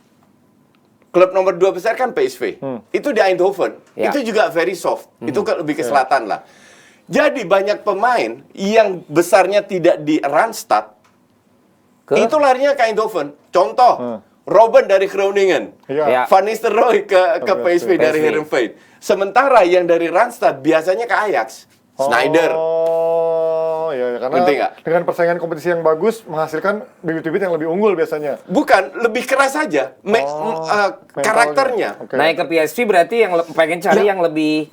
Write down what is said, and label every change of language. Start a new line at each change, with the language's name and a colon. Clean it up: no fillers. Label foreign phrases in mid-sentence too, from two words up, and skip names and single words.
Indonesian: Klub nomor 2 besar kan PSV. Itu di Eindhoven. Ya. Itu juga
English: very soft.
Indonesian: Itu lebih ke selatan lah. Jadi banyak pemain yang besarnya tidak di Randstad, itu larinya ke Eindhoven. Contoh, Robben dari Groningen. Iya. Ya. Van Nistelrooy ke PSV dari PSV. Heerenveen. Sementara yang dari Randstad biasanya ke Ajax. Snyder. Oh, iya, karena Ngerti nggak? dengan persaingan kompetisi yang bagus menghasilkan bibit-bibit yang lebih unggul biasanya. Bukan, lebih keras saja. Mentalnya. Karakternya. Oke. Naik ke PSV berarti yang pengen cari yang lebih